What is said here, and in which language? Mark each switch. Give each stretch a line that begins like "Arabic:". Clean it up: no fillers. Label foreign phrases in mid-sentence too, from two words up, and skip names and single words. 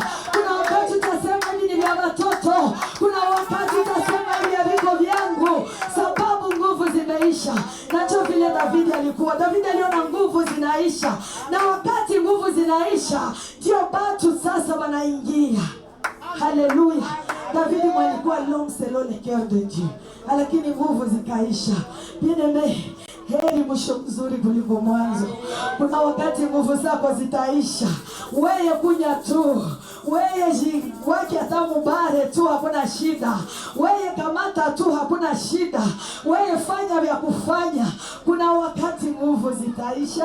Swahili: Kuna wakati utasema hivi ni vya watoto. Kuna wakati utasema hivi ya viko vyangu, sababu nguvu zimeisha. Nacho vile Davidi alikuwa. Davidi aliona nguvu zinaisha. Na wakati nguvu zinaisha, ndio watu sasa wanaingia. Haleluya. Davidi alikuwa
French: l'homme selon le cœur de Dieu.
Swahili: Lakini nguvu zikaisha. Bien-aimé, heri mwisho mzuri kuliko mwanzo. Kuna wakati nguvu zako zitaisha. Wewe kunya tu, wewe jiweke hata mubare tu, hakuna shida. Wewe kamata tu, hakuna shida. Wewe fanya vya kufanya. Kuna wakati nguvu zitaisha.